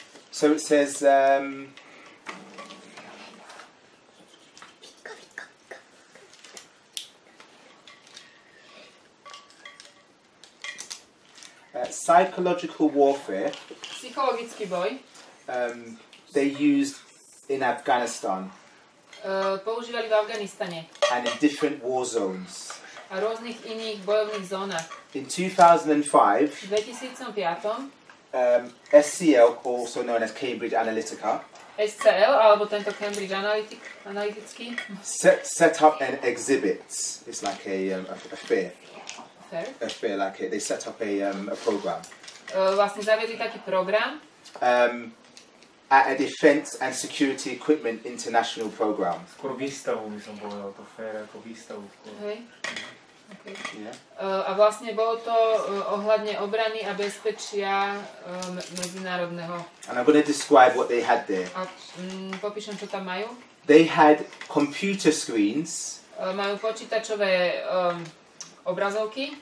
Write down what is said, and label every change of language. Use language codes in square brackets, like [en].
[en] So it says, psychological warfare, [sk] Psychologický boj. [en] they used in Afghanistan [sk] Používali v Afganistane [en] and in different war zones. [sk] a rôznych iných bojovných zónach. [en] In 2005, [sk] V 2005 [en] SCL, also known as Cambridge Analytica, [sk] SCL, alebo tento Cambridge analytický [en] set up an exhibit. It's like a fair. fair. A fair, like they set up a program. [sk] Vlastne zaviedli taký program [en] at a Defence and Security Equipment International program. [sk] Skoro výstavu by som povedal, to fair ako výstavu. Hej. Okay. [en] Yeah. [sk] A vlastne bolo to ohľadne obrany a bezpečia medzinárodného. [en] And I'm going to describe what they had there. [sk] A popíšem, čo tam majú. [en] They had computer screens [sk] Majú počítačové obrazovky